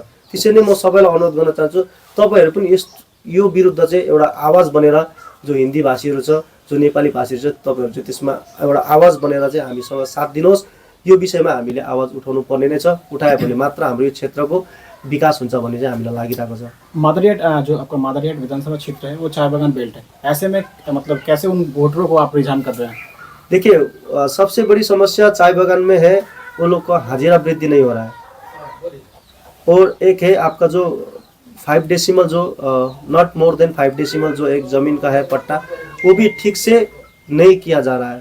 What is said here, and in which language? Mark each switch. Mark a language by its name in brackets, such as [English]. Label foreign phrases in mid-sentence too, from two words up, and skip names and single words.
[Nepali] त्यसैले म सबैलाई अनुरोध गर्न चाहन्छु तपाईँहरू पनि यो विरुद्ध चाहिँ एउटा आवाज बनेर, जो हिन्दी भाषीहरू छ, जो नेपाली भाषीहरू छ, तपाईँहरू चाहिँ त्यसमा एउटा आवाज बनेर चाहिँ हामीसँग साथ दिनुहोस्। यो विषयमा हामीले आवाज उठाउनु पर्ने नै छ, उठायो भने मात्र हाम्रो यो क्षेत्रको विकास हुन्छ भन्ने चाहिँ हामीलाई लागिरहेको छ। [Hindi] मादरियाट जो आपका मादरियाट विधानसभा क्षेत्र है वो चाय बागान बेल्ट है, ऐसे में मतलब कैसे उन वोटरों को आप रिझान कर रहे हैं? देखिए सबसे बड़ी समस्या चाय बागान में है वो लोग का हाजिरा वृद्धि नहीं हो रहा है, और एक है आपका जो 5 डेसिमल जो [English] not more than 5 decimal [Hindi] जो एक ज़मीन का है पट्टा, वो भी ठीक से नहीं किया जा रहा है।